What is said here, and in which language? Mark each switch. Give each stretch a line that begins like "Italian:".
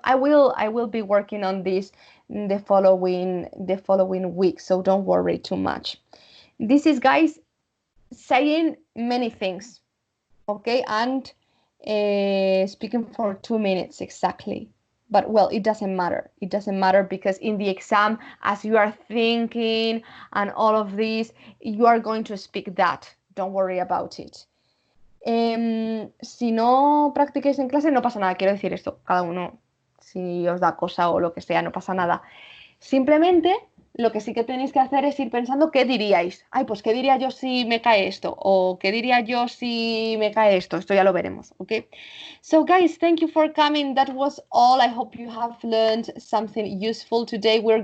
English: I will be working on this in the following week, so don't worry too much. This is, guys, saying many things. Okay, and speaking for 2 minutes exactly. But well, it doesn't matter. It doesn't matter because in the exam, as you are thinking and all of this, you are going to speak that. Don't worry about it.
Spanish: Si no practicáis en clase, no pasa nada. Quiero decir esto, cada uno, si os da cosa o lo que sea, no pasa nada. Simplemente lo que sí que tenéis que hacer es ir pensando qué diríais. Ay, pues qué diría yo si me cae esto, o qué diría yo si me cae esto. Esto ya lo veremos, ¿ok?
English: So guys, thank you for coming. That was all. I hope you have learned something useful today.